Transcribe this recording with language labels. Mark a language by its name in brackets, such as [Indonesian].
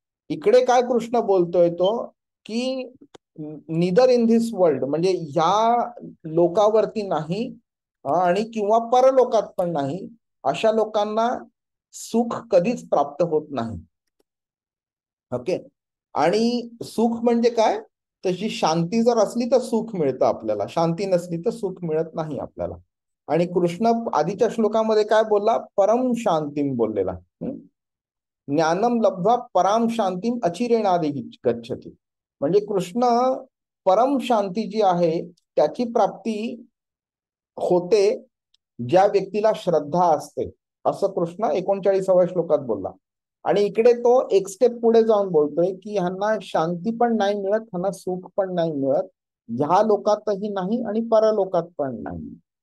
[Marathi] इकडे काय कृष्ण बोलतोय तो, की [English] neither in this world [Marathi] म्हणजे ह्या लोकावरती नाही आणि किंवा परलोकात पण नाही, अशा लोकांना सुख कधीच प्राप्त होत नाही. ओके, आणि सुख म्हणजे काय, तशी शांती जर असली तर सुख मिळतं आपल्याला, शांती नसली तर सुख मिळत नाही आपल्याला. आणि कृष्ण आधीच्या श्लोकामध्ये काय बोलला, परम शांतीम बोललेला. [Sanskrit] ज्ञानम लब्ध्वा पराम शांतीम अचिरेणादि गच्छति. [Marathi] म्हणजे कृष्ण परम शांती जी आहे त्याची प्राप्ती होते ज्या व्यक्तीला श्रद्धा असते, असं कृष्ण 39व्या श्लोकात बोलला. आणि इकडे तो एक स्टेप पुढे जाऊन बोलतोय, की ह्यांना शांती पण नाही मिळत, ह्यांना सुख पण नाही मिळत, ह्या लोकातही नाही आणि परलोकात पण नाही.